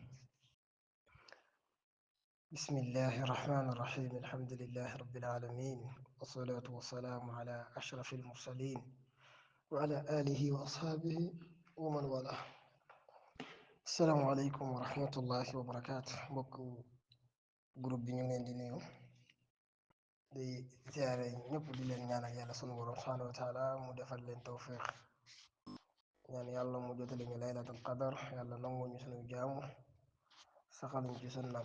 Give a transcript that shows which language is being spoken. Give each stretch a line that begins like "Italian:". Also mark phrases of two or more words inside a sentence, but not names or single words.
Arabic: بسم الله الرحمن الرحيم. الحمد لله رب العالمين، والصلاة والسلام على أشرف المرسلين وعلى آله وأصحابه ومن والاه. السلام عليكم ورحمة الله وبركاته.
Wolof: mbokk groupe bi ñu ngi leen di nuyu di ziare ñëpp di leen ñaanal yàlla sunu borom
Arabic: سبحانه وتعالى
Wolof: mu defal leen tawfiq, ñaan yàlla mu jotali ñu
Arabic: ليلة القدر,
Wolof: yàlla nangu ñu sunu jaamu, saxal ñu ci sunnaam.